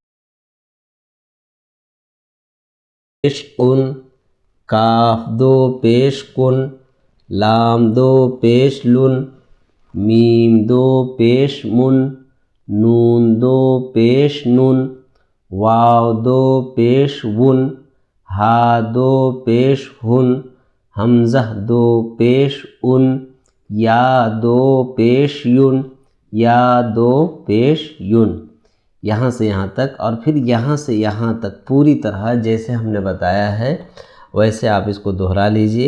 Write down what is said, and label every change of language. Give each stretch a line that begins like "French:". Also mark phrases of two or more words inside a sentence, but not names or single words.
Urdu: ان، کاف دو پیش کن، لام دو پیش لن، میم دو پیش من، نون دو پیش نن، واو دو پیش ون، ہا دو پیش ہن، حمزہ دو پیش ان، یا دو پیش ین، یا دو پیش ین۔ یہاں سے یہاں تک، اور پھر یہاں سے یہاں تک پوری طرح جیسے ہم نے بتایا ہے ویسے آپ اس کو دہرا لیجئے۔